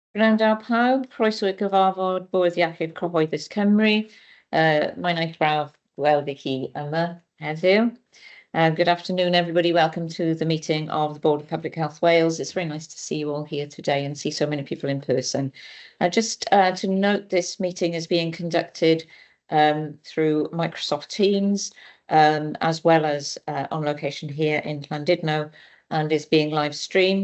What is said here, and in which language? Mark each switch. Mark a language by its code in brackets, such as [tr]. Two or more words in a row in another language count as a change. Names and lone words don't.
[cy] Gwrando pawb, croeso i gyfarfod Bwrdd Iechyd Cyhoeddus Cymru. Mae'n eich braf gweld i chi yma heddiw. [en] Good afternoon, everybody. Welcome to the meeting of the Board of Public Health Wales. It's very nice to see you all here today and see so many people in person. Just to note, this meeting is being conducted through Microsoft Teams, as well as on location here in Llandudno, and is being live streamed.